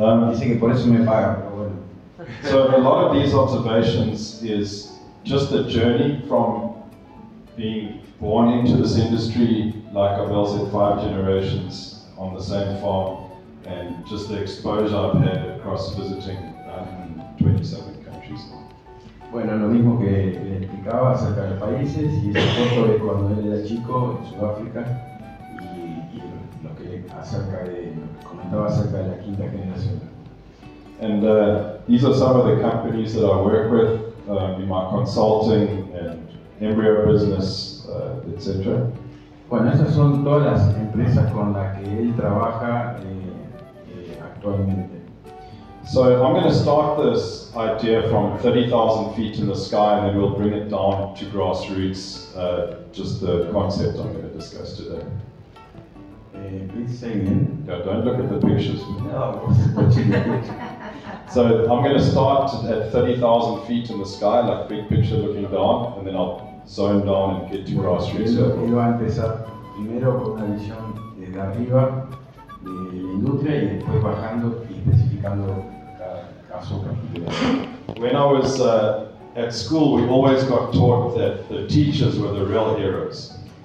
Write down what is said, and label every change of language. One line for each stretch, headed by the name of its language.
Spanish: Dice que por eso me pagan, pero bueno.
English: So a lot of these observations is just a journey from being born into this industry, like Abel said, 5 generations on the same farm, and just the exposure I've had across visiting 127 countries.
Spanish: Bueno, lo mismo que le explicaba acerca de los países, y esa foto es cuando él era chico en Sudáfrica, y lo que comentaba acerca de la 5ª generación.
English: And these are some of the companies that I work with in my consulting and embryo business, etc.
Spanish: Bueno, esas son todas las empresas con las que él trabaja actualmente.
English: So I'm going to start this idea from 30,000 feet in the sky, and then we'll bring it down to grassroots, just the concept I'm going to discuss today. Please say again. Yeah, don't look at the pictures. No. So I'm going to start at 30,000 feet in the sky, like big picture looking down, and then I'll zone down and get to grassroots.
Spanish: Él va a empezar primero con una visión desde arriba de la industria y después bajando y especificando cada caso particular.
English: When I was at school, we always got taught that the teachers were the real heroes.